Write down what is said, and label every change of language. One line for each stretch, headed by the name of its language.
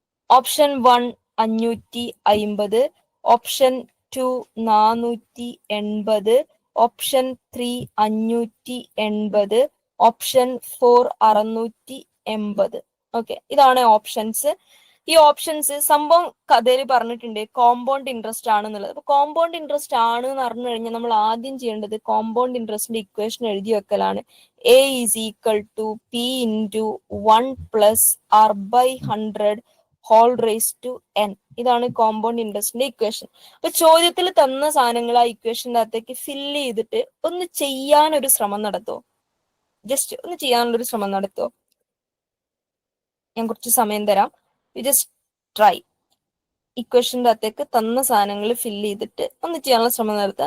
Malayalam: Option 1 550, option 2 480, option 3 580, option 4 680. Okay, ഇതാണ് options. ഈ options സംഭവം കഥയിൽ പറഞ്ഞിട്ടുണ്ട് കോമ്പൗണ്ട് ഇൻട്രസ്റ്റ് ആണെന്നുള്ളത്. അപ്പൊ കോമ്പൗണ്ട് ഇൻട്രസ്റ്റ് ആണ് എന്ന് അറിഞ്ഞു കഴിഞ്ഞാൽ നമ്മൾ ആദ്യം ചെയ്യേണ്ടത് കോമ്പൗണ്ട് ഇൻട്രസ്റ്റിന്റെ ഇക്വേഷൻ എഴുതി വെക്കലാണ്.
English: A is equal to P into 1 plus R by 100 whole raised to n.
Malayalam: ഇതാണ് കോമ്പൗണ്ട് ഇൻട്രസ്റ്റിന്റെ ഇക്വേഷൻ. അപ്പൊ ചോദ്യത്തിൽ തന്ന സാധനങ്ങൾ ആ ഇക്വേഷന്റെ അകത്തേക്ക് ഫില്ല് ചെയ്തിട്ട് ഒന്ന് ചെയ്യാനൊരു ശ്രമം നടത്തോ, ജസ്റ്റ് ഒന്ന് ചെയ്യാനുള്ളൊരു ശ്രമം നടത്തോ. ഞാൻ കുറച്ച് സമയം തരാം.
English: You just try.
Malayalam: ഇക്വേഷന്റെ അകത്തേക്ക് തന്ന സാധനങ്ങൾ ഫില്ല് ചെയ്തിട്ട് ഒന്ന് ചെയ്യാനുള്ള ശ്രമം നടത്തുക.